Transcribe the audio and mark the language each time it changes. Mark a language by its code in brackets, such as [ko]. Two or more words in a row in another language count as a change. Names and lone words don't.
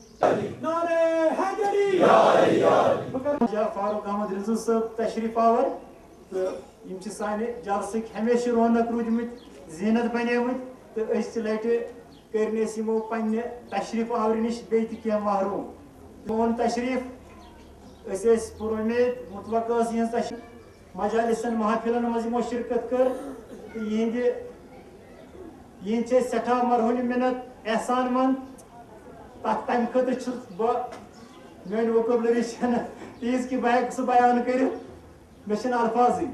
[ks] نعرہ حیدری فاروق احمد رضو صاحب تشریف آور تو یم چھ سانہ جلسک ہمیشہ رونق روٗدمٕتۍ زینت بنیمٕتۍ تو اس لٹہ کرن اس یمو پنہ تشریف آور نش بیٚیہِ تہِ کینٛہہ محروم میون تشریف اس پُرُمید متوقع ٲس یِہنٛز تشریف مجالسن محفلن منٛز یمو شرکت کٔر تہٕ یِہنٛدِ چھِ أسۍ سٮ۪ٹھاہ مرہون مِنت احسان مند تمہ خٲطرٕ چھُس بہٕ میٲنۍ ووکیبلری چھنہٕ تیٖژ کہِ بہٕ ہٮ۪کہٕ سُہ بیان کٔرِتھ مےٚ چھِنہٕ الفاظٕے